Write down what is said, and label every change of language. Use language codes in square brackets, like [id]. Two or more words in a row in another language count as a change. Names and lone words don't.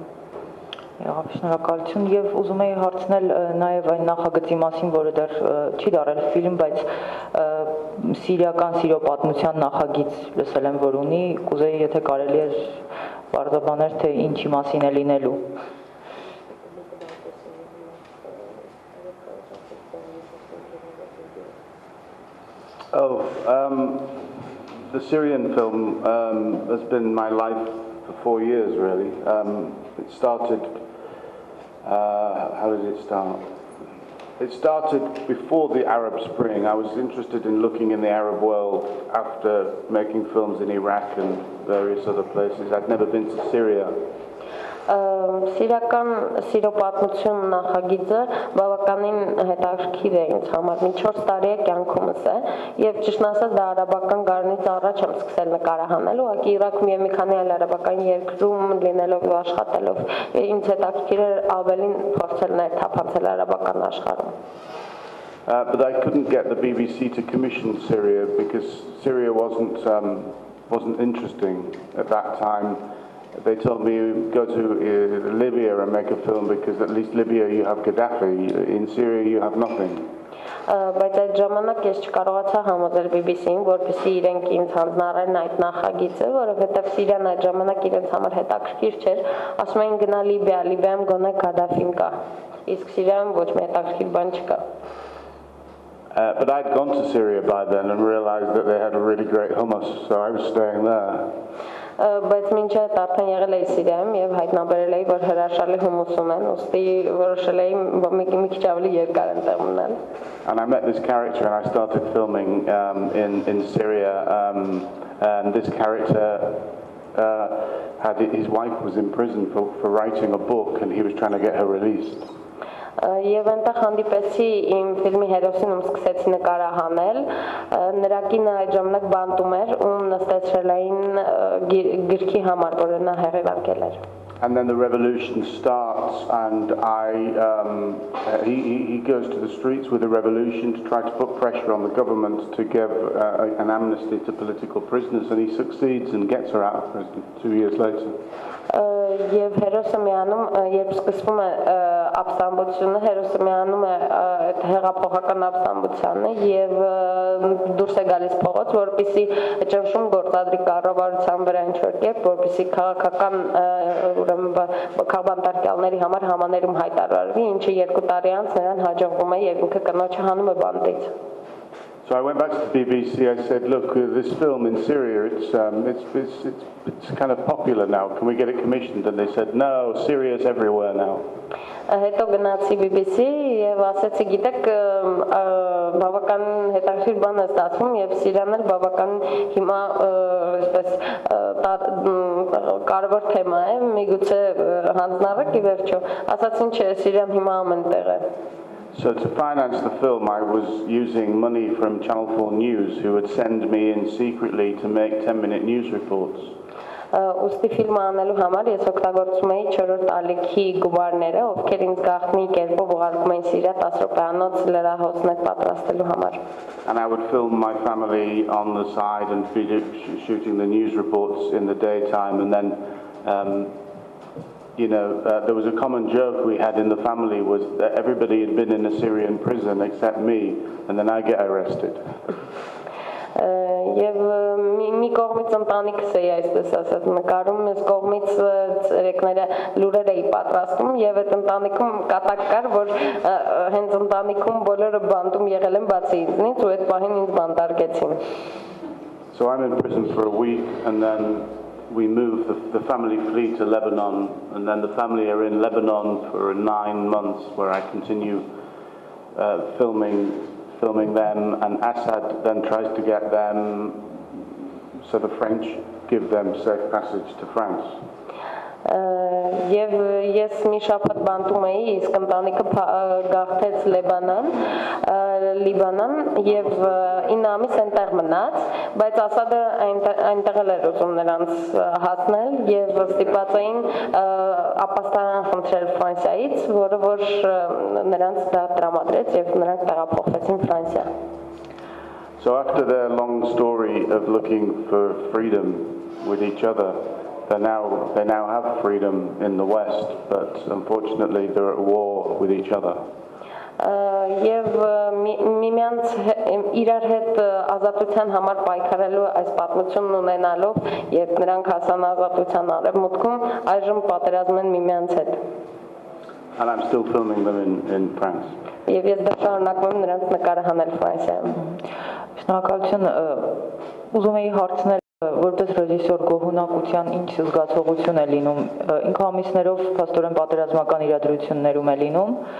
[hy] Եղավ, շնորհակալություն եւ ուզում եի հարցնել նաեւ այն նախագծի մասին, որը դեռ չի դարել ֆիլմ, բայց սիրիական սիրո պատմության նախագիծ լսել եմ, որ ունի, կուզեի եթե կարելի էր բարձրաբանել, թե ինչի մասին է լինելու։ [en] The Syrian film has been my life for 4 years, really. It started, how did it start? It started before the Arab Spring. I was interested in looking in the Arab world after making films in Iraq and various other places. I'd never been to Syria. [hy] Սիրիական սիրո պատմություն նախագիծը բավականին հետաքրքիր է ինձ համար, մինչ 4 տարի է կյանքումս է, եւ ճիշտն ասած դա արաբական գարնից առաջ եմ սկսել նկարահանել, ուղղակի Իրաքում եւ մի քանի այլ արաբական երկրում լինելով ու աշխատելով, ինձ հետաքրքիր էր ավելին փորձել ներթափանցել արաբական աշխարհում։ [en] But I couldn't get the BBC to commission Syria because Syria wasn't interesting at that time. They told me go to Libya and make a film because at least Libya you have Gaddafi, in Syria you have nothing. [hy] Բայց այդ ժամանակ ես չկարողացա համոզել BBC-ին, որպեսզի իրենք ինձ հանձնարարեն այդ նախագիծը, որովհետև Սիրիան այդ ժամանակ իրենց համար հետաքրքիր չէր, ասում էին գնա Լիբիա, Լիբիայում գոնե Գադաֆին կա, իսկ Սիրիայում ոչ մի հետաքրքիր բան չկա։ [en] But I'd gone to Syria by then and realized that they had a really great hummus, so I was staying there. [hy] Բայց մինչ այդ արդեն եղել էի Սիրիայում եւ հայտնաբերել էի, որ հրաշալի հումուս ունեն, ուստի որոշել էի մի քիչ ավելի երկար ընտեղ մնալ։ [en] And I met this character and I started filming in Syria, and this character his wife was in prison for writing a book and he was trying to get her released. [hy] Եվ այնտեղ հանդիպեցի իմ ֆիլմի հերոսին, ում սկսեցի նկարահանել, նրա կինը այդ ժամանակ բանտում էր, ում նստեցրել էին գրքի համար, որը նա հեղինակել էր։ [en] And then the revolution starts, and he goes to the streets with the revolution to try to put pressure on the government to give an amnesty to political prisoners, and he succeeds and gets her out of prison 2 years later. [hy] Եվ հերոսը միանում, երբ սկսվում է ապստամբությունը, հերոսը միանում է այդ հեղափոխական ապստամբությանը եւ դուրս է գալիս փողոց, որպեսզի ճնշում գործադրի կառավարության վրա ինչ-որ կերպ, որպեսզի քաղաքական քաղբանտարկյալների համար համաներում հայտարարվի, ինչը 2 տարի անց նրան հաջողվում է եւ ինքը կնոջը հանում է բանտից։ [en] So I went back to the BBC. I said, "Look, this film in Syria, it's kind of popular now. Can we get it commissioned?" And they said, "No, Syria's everywhere now." [hy] Հետո գնացի BBC եւ ասեցի, գիտեք, բավական հետաքրքիր բան է ստացվում եւ Սիրիան էլ բավական հիմա այսպես կարևոր թեմա է, միգուցե հանձնարարեք ի վերջո։ Ասացին, չէ, Սիրիան հիմա ամենտեղ է։ [en] So to finance the film, I was using money from Channel 4 News, who would send me in secretly to make 10-minute news reports. [hy] Ուստի ֆիլմը անելու համար ես օգտագործում էի 4-րդ ալիքի գումարները, ովքեր ինձ գաղտնի կերպով ուղարկում էին Սիրիա 10 րոպեանոց լրահոսներ պատրաստելու համար։ [en] And I would film my family on the side and shooting the news reports in the daytime, and then there was a common joke we had in the family was that everybody had been in a Syrian prison except me, and then I get arrested. [hy] Եվ մի կողմից ընտանիքս էի այսպես ասած նկարում, մյուս կողմից ցերեկները լուրեր էի պատրաստում եւ այդ ընտանիքում կատակ կար, որ հենց ընտանիքում բոլորը բանտում եղել են բացի ինձնից ու այդ պահին ինձ բանտարկեցին։ [en] So I'm in prison for a week, and then we moved, the family flee to Lebanon, and then the family are in Lebanon for 9 months where I continue filming them, and Assad then tries to get them so the French give them safe passage to France. [hy] Եվ ես մի շաբաթ բանտում էի, իսկ ընտանիքը գաղթեց Լիբանան եւ 9 ամիս այնտեղ մնաց, բայց Ասադը այնտեղ էր ուզում նրանց հասնել եւ ստիպած էին ապաստարան խնդրել Ֆրանսիայից, որը որ նրանց դա տրամադրեց եւ նրանք տեղափոխվեցին Ֆրանսիա. [en] So after their long story of looking for freedom with each other, they now have freedom in the West, but unfortunately they're at war with each other. [hy] Եվ միմյանց իրար հետ ազատության համար պայքարելու այս պատմությունն ունենալով, երբ նրանք հասան ազատության արևմուտքում, այժմ պատերազմ են միմյանց հետ. [en] And I'm still filming them in France. [hy] Եվ ես դեռ շարունակում եմ նրանց նկարը հանել Ֆրանսիայում. Շնորհակալություն, ուզում էի հարցնել որպես ռեժիսոր գոհունակության ինչ զգացողություն է լինում, ինքը ամիսներով փաստորեն պատերազմական իրադրություններում է լինում,